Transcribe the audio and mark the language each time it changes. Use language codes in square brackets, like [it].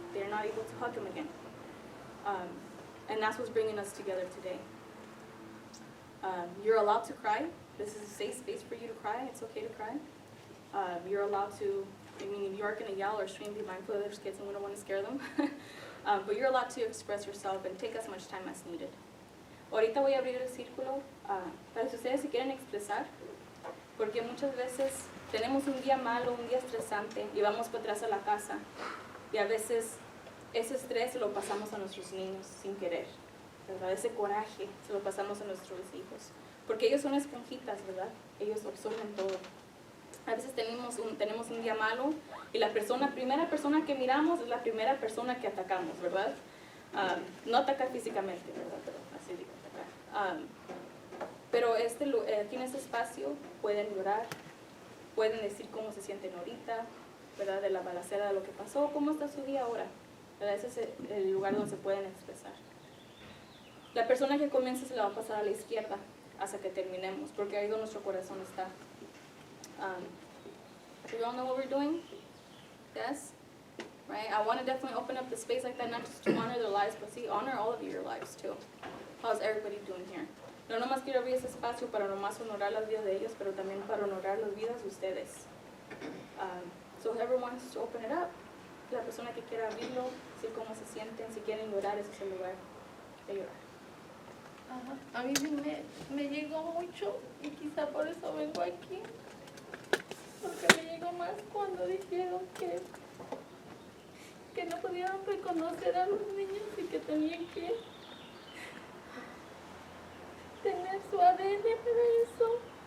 [en] They're not able to hug them again. And that's what's bringing us together today. You're allowed to cry. This is a safe space for you to cry. It's okay to cry. You're allowed to, I mean, if you are going to yell or scream, be mindful of there's kids and we don't want to scare them. But you're allowed to express yourself and take as much time as needed. [es] Ahorita voy a abrir el círculo para que ustedes se quieren expresar, porque muchas veces tenemos un día malo, un día estresante y vamos para atrás a la casa. Y a veces ese estrés se lo pasamos a nuestros niños sin querer, ¿verdad? Ese coraje se lo pasamos a nuestros hijos, porque ellos son esponjitas, ¿verdad? Ellos absorben todo. A veces tenemos un día malo y la primera persona que miramos es la primera persona que atacamos, ¿verdad? No atacar físicamente, ¿verdad? Pero así digo, atacar. Pero aquí en este espacio pueden llorar, pueden decir cómo se sienten ahorita, ¿verdad? De la balacera, de lo que pasó, cómo está su día ahora, ¿verdad? Ese es el lugar donde se pueden expresar. La persona que comienza se la va a pasar a la izquierda hasta que terminemos, porque ahí donde nuestro corazón está. [en] Do you all know what we're doing? Yes? Right? I want to definitely open up the space like that, not just to honor their lives, but honor all of your lives too. How's everybody doing here? [es] No nomás quiero abrir ese espacio para nomás honorar las vidas de ellos, pero también para honorar las vidas de ustedes. [en] So whoever wants to open it up, [es] la persona que quiera abrirlo, decir cómo se sienten, si quieren llorar, ese es el lugar de llorar. A mí me llegó mucho y quizá por eso vengo aquí, porque me llegó más cuando dijeron que no podían reconocer a los niños y que tenían que tener su ADN para eso.